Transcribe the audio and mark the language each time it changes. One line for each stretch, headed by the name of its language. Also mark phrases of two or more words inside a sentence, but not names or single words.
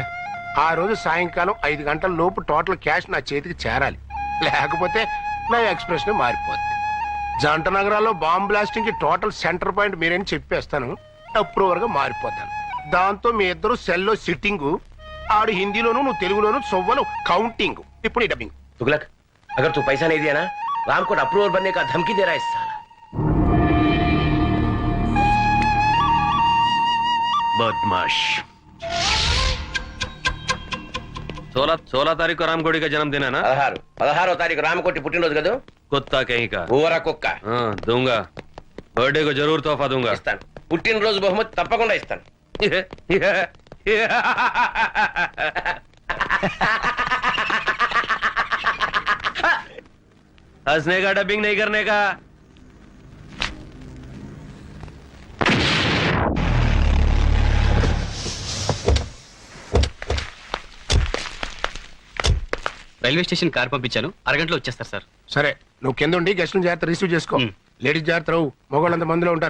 Telugu: ఆ రోజు సాయంకాలం 5 గంటల లోపు
English: total cash
Telugu: నా చేతికి చేరాలి. లేకపోతే నా ఎక్స్ప్రెషన్ మారిపోద్ది. జంట నగరాల్లో
English: bomb blasting
Telugu: కి
English: total center point
Telugu: మీరని చెప్పేస్తాను. అప్రూవర్ గా మారిపోతాను. దాంతో మీ ఇద్దరు సెల్లో సిట్టింగ్, ఆడు హిందీలోను నువ్వు తెలుగులోను సొవ్వలు కౌంటింగ్. ఇప్పుడు ఈ డబ్బింగ్.
Hindi: तुगलक, अगर तू पैसा नहीं दिया ना, राम को अप्रूवर बनने का धमकी दे रहा है इस साला। बदमाश। 16 तारीख को रामकोटी का जन्मदिन है ना?
Telugu: 16 తారీఖు రామకోటి పుట్టినరోజు కదూ।
Hindi: कुत्ता कहीं का।
Telugu: ఊరా కుక్క.
Hindi: दूंगा, बर्थडे को जरूर तोहफा दूंगा।
Telugu: ఇస్తాను. పుట్టినరోజు బహుమతి తప్పకుండా ఇస్తాను.
Hindi: हंसने का, डबिंग नहीं करने का।
English: railway station car
Telugu: పంపించాను, అరగంటలో వచ్చేస్తారు సార్. సరే, నువ్వు కింద ఉండి గెస్ట్లను జాగ్రత్త రిసీవ్ చేసుకో. లేడీస్ జాగ్రత్త రావు, మగవాళ్ళంత మందిలో ఉంటారు.